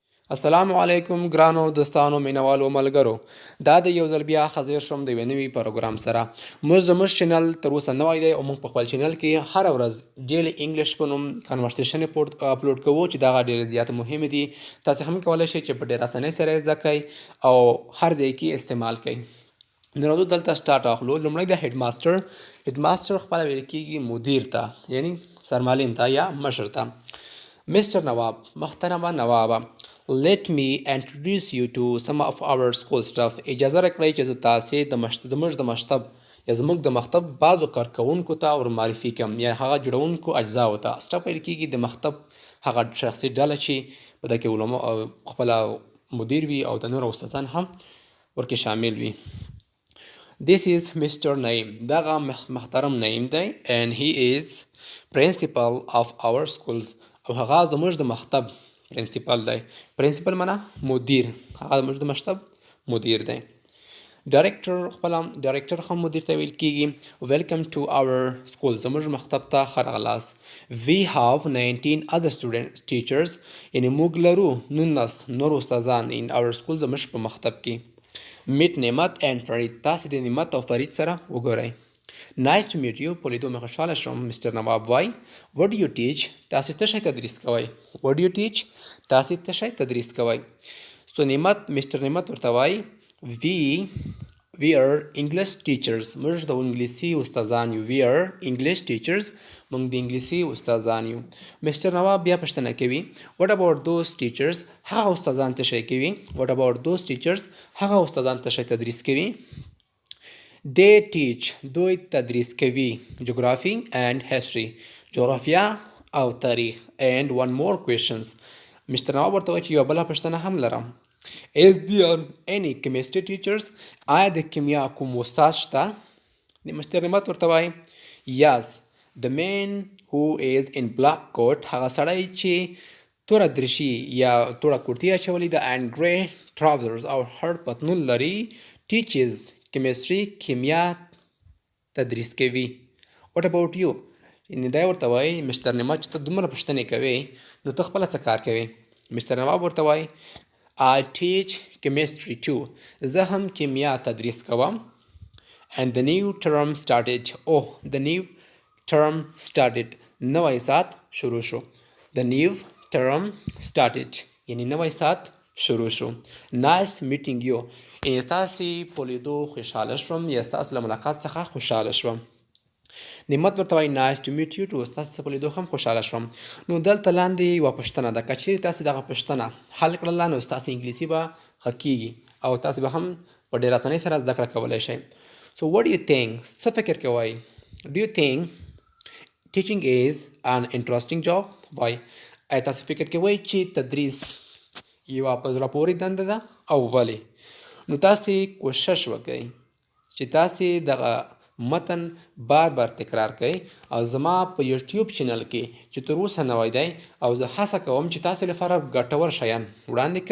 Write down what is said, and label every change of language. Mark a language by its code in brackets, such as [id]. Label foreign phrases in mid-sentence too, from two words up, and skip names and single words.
[ar] السلام علیکم [ps] ګرانو دوستانو مینوالو ملګرو دا د یو ځل بیا حاضر شوم د یوې نوي پروګرام سره موږ زموږ چینل تر اوسه نوی دی او موږ په خپل چینل کې هره ورځ ډیلی انګلیش په نوم [en] conversation upload [ps] کوو چې دغه ډېرې زیات مهمې دي. تاسې هم کولی شئ چې په ډېر اسانۍ سره یې زده کړئ او هر ځای کې استعمال کړئ. نو راځو دلته سټارټ اخلو. لومړی د [en] head master [ps] خپله ویل کېږي مدیر ته یعنی سرمعلم ته یا مشر ته. Mr. Nawab, محترمه نوابه. [en] Let me introduce you to some of our school stuff. [ps] اجازه راکړئ چې زه تاسې زموږ د مکتب یا زموږ د مکتب بعضو کارکوونکو ته ور معرفي کړم یا هغه جوړونکو اجزاو ته. سټاف ویل کېږي د مکتب هغه شخصي ډله چې په دې کې علما خپله مدیر وي او د نورو استادان هم ورکې شامل وي. [en] This is Mr. Naim. [ps] دغه محترم نعیم دی [en] and he is principal of our schools. [ps] او هغه زموږ د مکتب پرنسپل دی. پرنسپل معنا مدیر، هغه زموږ د مکتب مدیر دی. ډایرکټر هم مدیر ته ویل کېږي. [en] welcome to our school. [ps] زموږ مکتب ته ښه راغلاست. [en] We have 19 other teachers. [ps] یعنې موږ لرو 19 نور استادان [en] in our school [ps] زموږ په مکتب کې. [en] Meet نعمت and فرید. [ps] تاسې د نعمت او فرید سره وګورئ. [en] Nice to meet you. [ps] په لیدو مې خوشحاله شوم. Mr. نواب وای [en] What do you teach? [ps] تاسې څه شی تدریس کوئ. [en] What do you teach? [ps] تاسې څه شی تدریس کوئ. [en] So Mr. [ps] نعمت ورته وای [en] We are English teachers. [ps] موږ د انګلیسي استادان یو. [en] We are English teachers. [ps] موږ د انګلیسي استادان یو. Mr. نواب بیا پوښتنه کوي [en] What about those teachers? [ps] هغه استادان څه شی کوي. [en] What about those teachers? [ps] هغه استادان څه شی تدریس کوي. [en] They teach. [ps] دوی تدریس کوي [en] Geography and History. [ps] جغرافیا او تاریخ. [en] And one more questions. Mr. [ps] نواب ورته وایي چې یوه بله پوښتنه هم لرم. [en] Is there any chemistry teachers? [ps] آیا د کیمیا کوم استاد شته. Mr. نعمت ورته وایي [en] Yes. The man who is in black coat. [ps] هغه سړی چې توره دریشي یا توره کورتۍ اچولې ده [en] and grey trousers [ps] او خړ پتلون لري [en] teaches chemistry. [ps] کیمیا تدریس کوي. [en] What about you? [ps] یعنې دا ورته وایي Mr. نعمت چې ته دومره پوښتنې کوې نو ته خپله څه کار کوې. Mr. نواب ورته وایي [en] I teach chemistry too. [ps] زه هم کیمیا تدریس کوم. [en] And the new term started. The new term started. [ps] نوی ساعت شروع شو. [en] The new term started. [ps] یعنی نوی ساعت شروع شو. [en] Nice meeting you. [ps] یعنې ستاسې په لیدو خوشحاله شوم یا ستاسې له ملاقات څخه خوشحاله شوم. نعمت ورته وایي [en] Nice to meet you too. [ps] ستاسې په لیدو هم خوشحاله شوم. نو دلته لاندې یوه پوښتنه ده. که چیرې تاسې دغه پوښتنه حل کړله نو ستاسې انګلیسي به ښه کېږي او تاسې به هم په ډېر اسانۍ سره زده کړه کولی شئ. [en] So what do you think? [ps] څه فکر کوئ. [en] Do you think teaching is an interesting job? Why? [ps] آیا تاسې فکر کوئ چې تدریس یوه په زړه پورې دنده ده او ولې. نو تاسې کوشش وکئ چې تاسې دغه متن بار تکرار کړئ او زما په یوټیوب چینل کې چې تر اوسه نوی دی او زه هڅه کوم چې تاسې لپاره ګټور شیان وړاندې کړم.